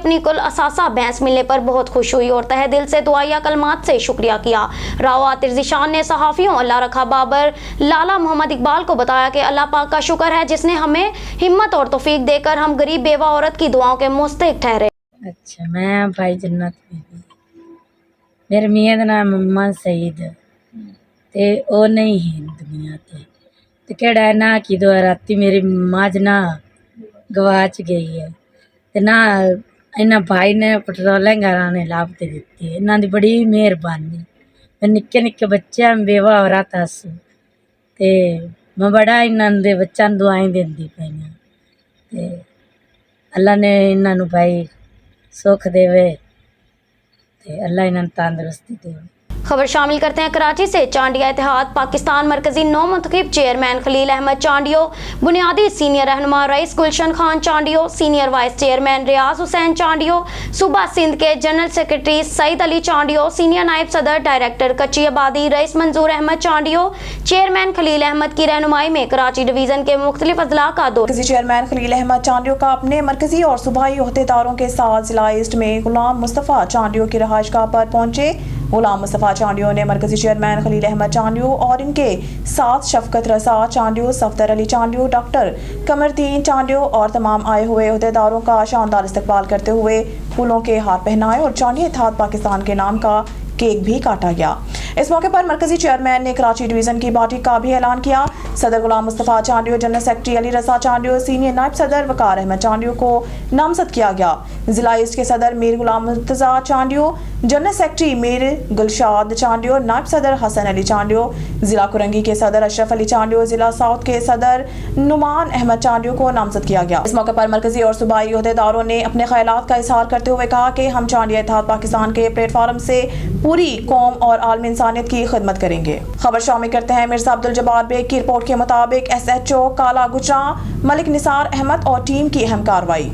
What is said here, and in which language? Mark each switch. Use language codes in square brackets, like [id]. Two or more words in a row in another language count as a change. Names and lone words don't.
[ur] اپنی کل اثاثہ بھینس ملنے پر بہت خوش ہوئی اور تہہ دل سے دعائیہ کلمات سے شکریہ کیا. راؤ عاطر ذیشان نے صحافیوں اللہ رکھا بابر لالہ محمد اقبال کو بتایا کہ اللہ پاک کا شکر ہے جس نے ہمیں ہمت اور توفیق دے کر ہم غریب بیوہ عورت کی دعاؤں کے مستحق ٹھہرے. [pa] اچھا، میں بھائی جنت بی بی، میرے میاں دا ناں محمد سعید تے او نہیں ہے دنیا تے کیڑا نا کہ دو راتی میری ماج نا گواچ گئی ہے تے نا انہاں بھائی نے پیٹرولنگ نے لبھ تے دتی ہے. انہاں دی بڑی مہربانی۔ نکے نکے بچے بیوہ عورت ہس تے میں بڑا انہاں دے بچوں دعائیں دیندی پئی تے اللہ نے انہاں نوں بھائی سکھ دیوے تے اللہ انہاں نوں تندرستی دیوے. [ur] خبر شامل کرتے ہیں کراچی سے۔ چانڈیہ اتحاد پاکستان مرکزی نو منتخب چیئرمین خلیل احمد چانڈیو، بنیادی سینئر رہنما رئیس گلشن خان چانڈیو، سینئر وائس چیئرمین ریاض حسین چانڈیو، صوبہ سندھ کے جنرل سیکرٹری سعید علی چانڈیو، سینئر نائب صدر ڈائریکٹر کچی آبادی رئیس منظور احمد چانڈیو، چیئرمین خلیل احمد کی رہنمائی میں کراچی ڈویژن کے مختلف اضلاع کا دورہ. چیئرمین خلیل احمد چانڈیو کا اپنے مرکزی اور صوبائی عہدیداروں کے ساتھ ضلع ایسٹ میں غلام مصطفیٰ چانڈیو کی رہائش گاہ پر پہنچے. غلام مصطفیٰ چانڈیو نے مرکزی چیئرمین خلیل احمد چانڈیو اور ان کے ساتھ شفقت رضا چانڈیو، صفدر علی چانڈیو، ڈاکٹر قمردین چانڈیو اور تمام آئے ہوئے عہدیداروں کا شاندار استقبال کرتے ہوئے پھولوں کے ہار پہنائے اور چانڈیہ اتحاد پاکستان کے نام کا کیک بھی کاٹا گیا. اس موقع پر مرکزی چیئرمین نے کراچی ڈویژن کی پارٹی کا بھی اعلان کیا. صدر غلام مصطفیٰ چانڈیو، جنرل سیکرٹری علی رضا چانڈیو، سینئر نائب صدر وقار احمد چانڈیو کو نامزد کیا گیا. ضلع ایسٹ کے صدر میر غلام مرتضیٰ چانڈیو، جنرل سیکرٹری میر گلشاد چانڈیو، نائب صدر حسن علی چانڈیو, ضلع کورنگی کے صدر اشرف علی چانڈیو، ضلع ساؤتھ کے صدر نعمان احمد چانڈیو کو نامزد کیا گیا. اس موقع پر مرکزی اور صوبائی عہدیداروں نے اپنے خیالات کا اظہار کرتے ہوئے کہا کہ ہم چانڈیہ اتحاد پاکستان کے پلیٹ فارم سے پوری قوم اور عالمی انسانیت کی خدمت کریں گے. خبر شامل کرتے ہیں مرزا عبدالجبار بیگ کی رپورٹ کے مطابق SHO کالا گجرا ملک نثار احمد اور ٹیم کی اہم کارروائی.